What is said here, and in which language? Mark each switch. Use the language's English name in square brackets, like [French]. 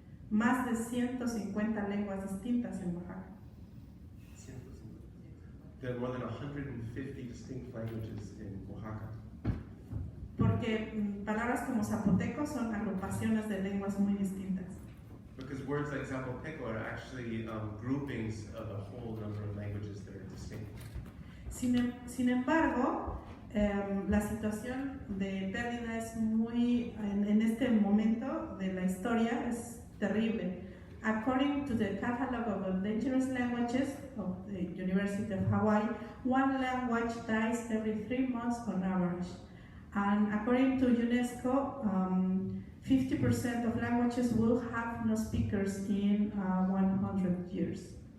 [Spanish] Más de 150 lenguas distintas en Oaxaca. [English] There are more than 150 distinct languages in Oaxaca. [Spanish] Porque palabras como zapoteco son agrupaciones de lenguas muy distintas. [English] Because words like Zapoteco are actually groupings of a whole number of languages that are distinct. [Spanish] Sin embargo, la situación de pérdida es muy, en este momento de la historia, es terrible. [English] According to the Catalog of Endangered Languages of the University of Hawaii, 1 language dies every 3 months on average. And according to UNESCO, 50% of languages will have no speakers in 100 years.